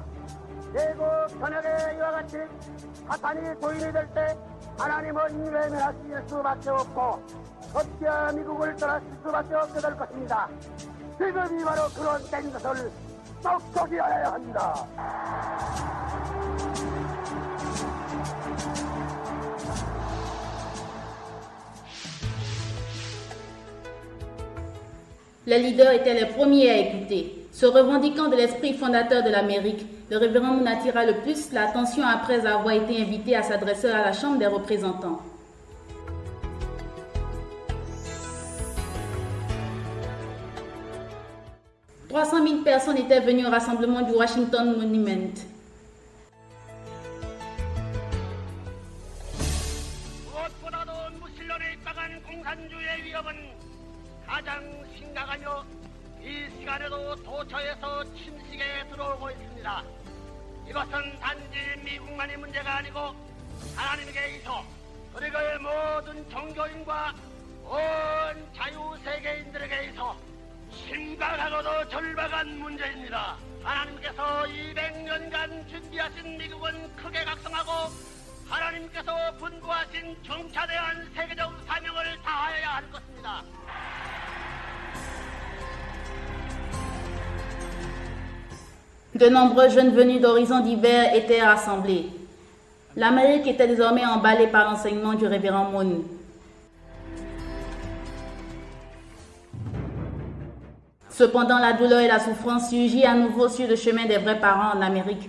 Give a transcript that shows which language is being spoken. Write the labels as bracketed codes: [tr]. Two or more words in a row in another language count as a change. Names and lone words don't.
[ko] 대국 전역에 이와 같이 사탄이 도인이 될 때 하나님은 외면하실 수밖에 없고 어찌 미국을 떠나실 수밖에 없게 될 것입니다. 지금이 바로 그런 때인 것을 똑똑히 알아야 합니다. [fr] Les leaders étaient les premiers à écouter. Se revendiquant de l'esprit fondateur de l'Amérique, le révérend Moon attira le plus l'attention après avoir été invité à s'adresser à la Chambre des représentants. « 300 000 personnes étaient venues au rassemblement du Washington Monument. [ko] 가장 심각하며 이 시간에도 도처에서 침식에 들어오고 있습니다. 이것은 단지 미국만의 문제가 아니고 하나님께 있어 그리고의 모든 종교인과 온 자유세계인들에게 있어 심각하고도 절박한 문제입니다. 하나님께서 200년간 준비하신 미국은 크게 각성하고 하나님께서 분부하신 중차대한 세계적 사명을 다하여야 할 것입니다. [fr] De nombreux jeunes venus d'horizons divers étaient rassemblés. L'Amérique était désormais emballée par l'enseignement du révérend Moon. Cependant, la douleur et la souffrance surgit à nouveau sur le chemin des vrais parents en Amérique.